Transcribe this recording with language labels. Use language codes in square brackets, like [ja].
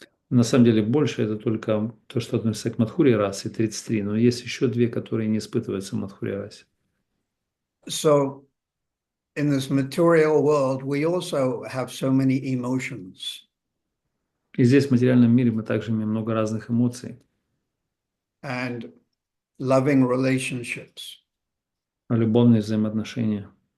[ru] На самом деле больше это только то, что относится к Мадхурья расе, 33, но есть еще две, которые не испытываются в Мадхурья расе. [en] So, in this material world, we also have so many emotions. [ru] И здесь, в материальном мире, мы также имеем много разных эмоций. [en] And loving relationships. [ru] Любовные взаимоотношения.